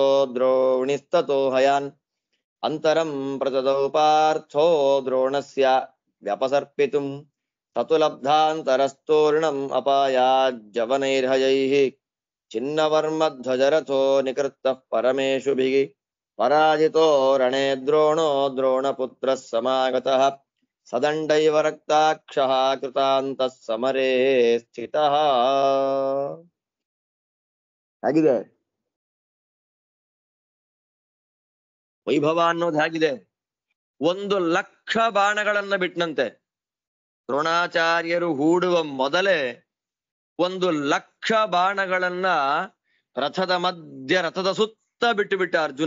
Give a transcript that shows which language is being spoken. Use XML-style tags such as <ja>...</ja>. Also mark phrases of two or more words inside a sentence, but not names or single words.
<sa>ದ್ರೋಣಿಸ್ತತೋ ಹಯಾನ್ ಅಂತರಂ ಪ್ರಚದೌ ಪಾರ್ಥೋ ದ್ರೋಣಸ್ಯ ವ್ಯಪಸರ್ಪಿತುಂ ತತು ಲಬ್ಧಾಂತರಸ್ತೂರ್ಣಂ ಅಪಾಯಾಜ್ಜವನೈರ್ಹಯೈಃ ಚಿನ್ನವರ್ಮಧ್ವಜರಥೋ ನಿಕೃತ್ತಃ ಪರಮೇಶುಭಿಃ ಪರಾಜಿತೋ ರಣೇ ದ್ರೋಣೋ ದ್ರೋಣಪುತ್ರಃ ಸಮಾಗತಃ ಸದಂಡೈವ ರಕ್ತಾಕ್ಷಃ ಕೃತಾಂತಃ ಸಮರೇ ಸ್ಥಿತಃ.</sa> <kn>ಹಾಗಿದೆ ವೈಭವ ಅನ್ನೋದು. ಹೇಗಿದೆ, 1,00,000 ಬಾಣಗಳನ್ನ ಬಿಟ್ಟನಂತೆ. ದ್ರೋಣಾಚಾರ್ಯರು ಹೂಡುವ ಮೊದಲೇ 1,00,000 ಬಾಣಗಳನ್ನ ರಥದ ಮಧ್ಯ, ರಥದ ಸುತ್ತ ಬಿಟ್ಟ ಅರ್ಜುನ.</kn>